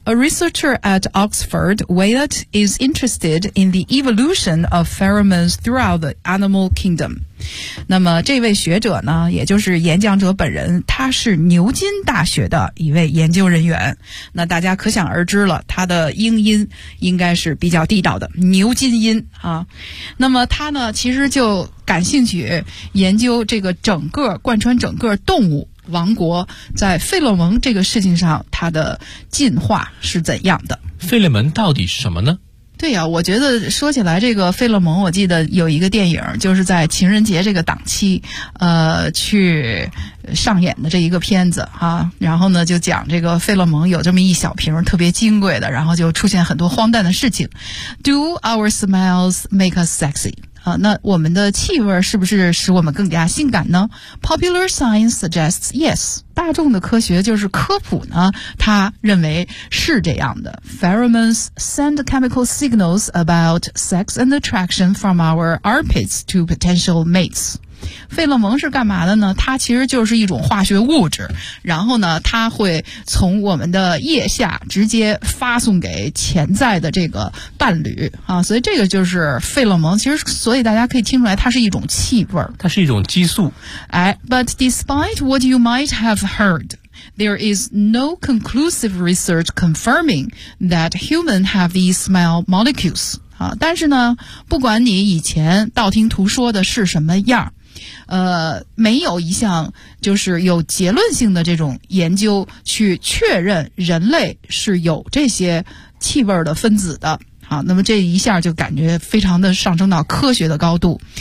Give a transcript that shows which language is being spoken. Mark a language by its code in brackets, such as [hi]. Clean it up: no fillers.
[en] A researcher at Oxford, Wyatt is interested in the evolution of pheromones throughout the animal kingdom. [zh] 那么这位学者呢，也就是演讲者本人，他是牛津大学的一位研究人员。那大家可想而知了，他的英音应该是比较地道的牛津音啊。那么他呢，其实就感兴趣研究这个整个贯穿整个动物王国在费洛蒙这个事情上它的进化是怎样的。费洛蒙到底是什么呢？对呀、我觉得说起来这个费洛蒙，我记得有一个电影就是在情人节这个档期去上演的这一个片子啊，然后呢就讲这个费洛蒙有这么一小瓶特别金贵的，然后就出现很多荒诞的事情。 [en] Do our smells make us sexy? [zh] 那我们的气味是不是使我们更加性感呢？ [en] Popular science suggests yes. [zh] 大众的科学就是科普呢，他认为是这样的。 [en] Pheromones send chemical signals about sex and attraction from our armpits to potential mates. [zh] 费洛蒙是干嘛的呢？它其实就是一种化学物质，然后呢它会从我们的腋下直接发送给潜在的这个伴侣啊，所以这个就是费洛蒙。其实所以大家可以听出来它是一种气味，它是一种激素。 [en] 哎， But despite what you might have heard, there is no conclusive research confirming that humans have these smell molecules. [zh] 啊，但是呢不管你以前道听途说的是什么样，没有一项就是有结论性的这种研究去确认人类是有这些气味的分子的。好，那么这一下就感觉非常的上升到科学的高度。